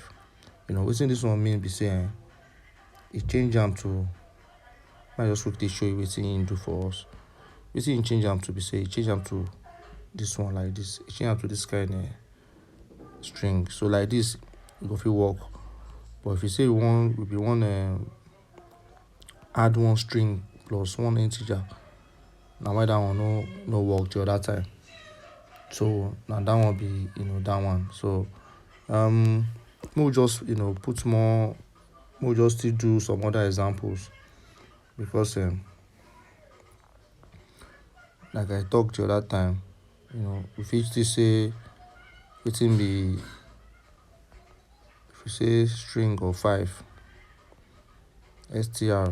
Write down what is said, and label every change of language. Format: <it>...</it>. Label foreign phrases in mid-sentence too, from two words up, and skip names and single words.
<pcm>Wetin this one mean be say e change am to, I just quickly show you wetin e do for us. Wetin e change am to be say e change am to this one like this. E change am to this kind string. So like this e go fit work. But if you say we want add one string plus one integer, na why that one no work the other time. So na that one be that one. So we just put more. We just still do some other examples because like I talked the other time, we fit still say wetin be, if you say string of 5 str.</pcm>